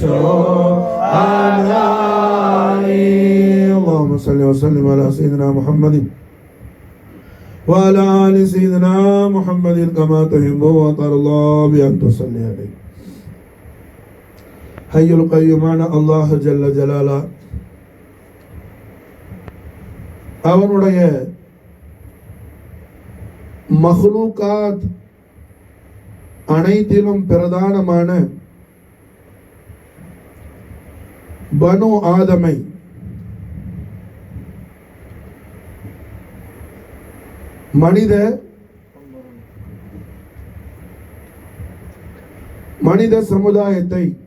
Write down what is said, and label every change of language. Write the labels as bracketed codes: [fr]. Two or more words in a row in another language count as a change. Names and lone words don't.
[ar] شهداء اللهم صل وسلم على سيدنا محمد وعلى آل سيدنا محمد كما تحب وترضى الله بأن تصلي عليه حي القيوم الله جل جلاله [ta] அவனுடைய மஹ்லூகாத் அனைத்திலும் பிரதானமான [ar] بنو آدم [ta] மனித சமுதாயத்தை